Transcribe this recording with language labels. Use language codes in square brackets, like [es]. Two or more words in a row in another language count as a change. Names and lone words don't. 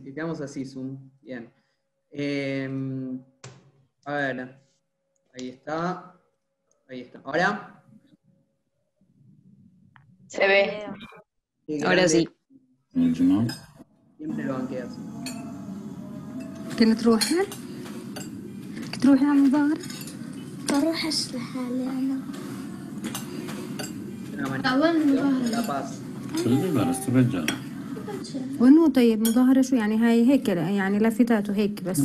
[es] Quedamos así, Zoom. Bien. A ver. Ahí está. Ahí está. ¿Ahora? Se ve. Ahora sí. Siempre lo banqueas. [ar] كنت تروحي؟ كنت تروحي على المظاهرة؟ بروح لحالي أنا. La Paz. وانه طيب مظاهرة شو يعني هاي هيك يعني لافتات وهيك بس